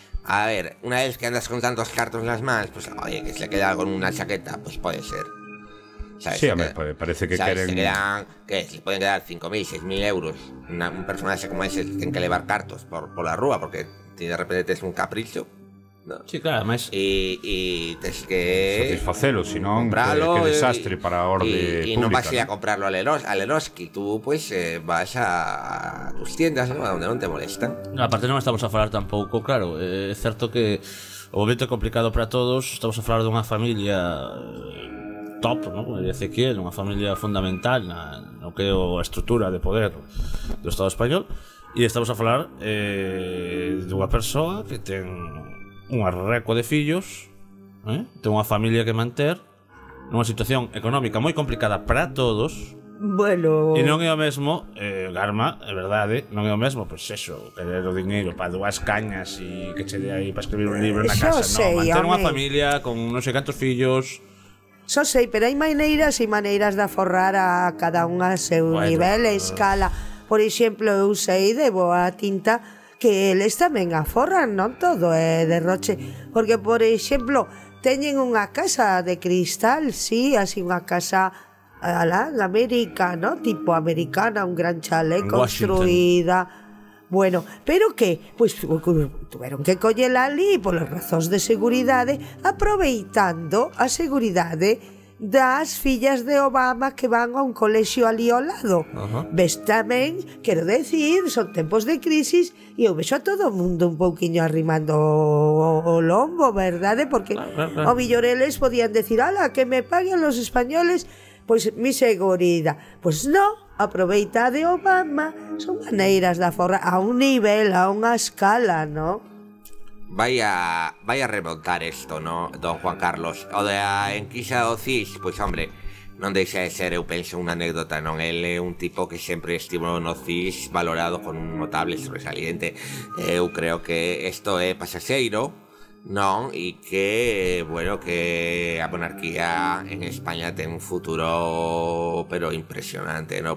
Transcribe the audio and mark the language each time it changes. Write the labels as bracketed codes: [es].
[gl] A ver, unha vez que andas con tantos cartos nas mans, pois, oye, que se queda con unha chaqueta, pois pode ser. [es] ¿Sabes? Sí, me parece que ¿sabes? Quieren... ¿Qué? Se pueden quedar 5.000, 6.000 euros. Un personaje como ese tiene que elevar cartos por la rúa porque de repente te es un capricho, ¿no? Sí, claro, además... Y tienes que... Satisfacelo, si no, qué desastre para orden y pública. Y no vas a ir a comprarlo a Leroski. Tú, pues, vas a tus tiendas, ¿no? A donde no te molestan. No, aparte, no estamos a hablar tampoco, claro. Es cierto que un momento complicado para todos. Estamos a hablar de una familia... top, ¿no? [gl] Como diría Ezequiel, unha familia fundamental na, no que o a estrutura de poder do Estado español, e estamos a falar dunha persoa que ten un arreco de fillos, ten unha familia que manter nunha situación económica moi complicada para todos. Bueno, e non é o mesmo, Garma, é verdade, non é o mesmo, pois eso, querer o diñeiro para dúas cañas e que che de aí para escribir un libro na casa, non, manter unha familia con non sei cantos fillos. Só sei, pero hai maneiras e maneiras de aforrar a cada un a seu bueno, nivel e escala. Por exemplo, eu sei de boa tinta que eles tamén aforran, non todo é derroche. Porque, por exemplo, teñen unha casa de cristal, sí, así unha casa alá, en América, ¿no? Tipo americana, un gran chalet construída. [es] Bueno, pero que, pues tuvieron que coller allí por las razones de seguridad, [gl] aproveitando a seguridad das fillas de Obama que van a un colexio alí ao lado. Ves tamén, quero decir, son tempos de crisis e eu vexo a todo o mundo un pouquiño arrimando o lombo, verdade? Porque o millor eles podían decir, ala, [es] que me paguen los españoles, [gl] pois mi seguridad. Pois non, aproveita de Obama, son maneiras da forra a un nivel, a unha escala, non? Vai a remontar isto, no, don Juan Carlos? O de a enquisa do CIS, pois, hombre, non deixa de ser, eu penso, unha anécdota, non? Ele é un tipo que sempre estivo no CIS valorado con un notable sobresaliente. Eu creo que isto é pasaxeiro, non? E que, bueno, que a monarquía en España ten un futuro, pero impresionante, non?